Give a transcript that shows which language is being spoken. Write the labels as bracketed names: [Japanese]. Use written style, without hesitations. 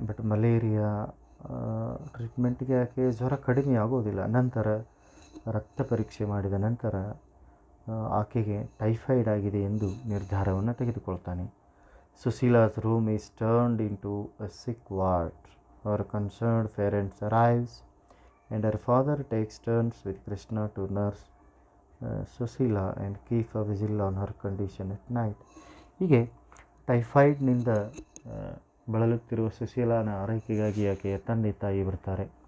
[Kannada] But malaria ಟ್ರೀಟ್ಮೆಂಟ್ಗೆ ಆಕೆ ಜ್ವರ ಕಡಿಮೆ ಆಗೋದಿಲ್ಲ. ನಂತರ ರಕ್ತ ಪರೀಕ್ಷೆ ಮಾಡಿದ ನಂತರ ಆಕೆಗೆ ಟೈಫಾಯ್ಡ್ ಆಗಿದೆ ಎಂದು ನಿರ್ಧಾರವನ್ನು ತೆಗೆದುಕೊಳ್ತಾನೆ. [English] Sushila's room is turned into a sick ward. Her concerned parents arrives and her father takes turns with Krishna to nurse Sushila and keep a vigil on her condition at night. [Kannada] ಹೀಗೆ ಟೈಫಾಯ್ಡ್ನಿಂದ ಬಳಲುತ್ತಿರುವ ಸುಶೀಲಾನ ಆರೈಕೆಗಾಗಿ ಆಕೆಯ ತಂದೆ ತಾಯಿ ಬರ್ತಾರೆ.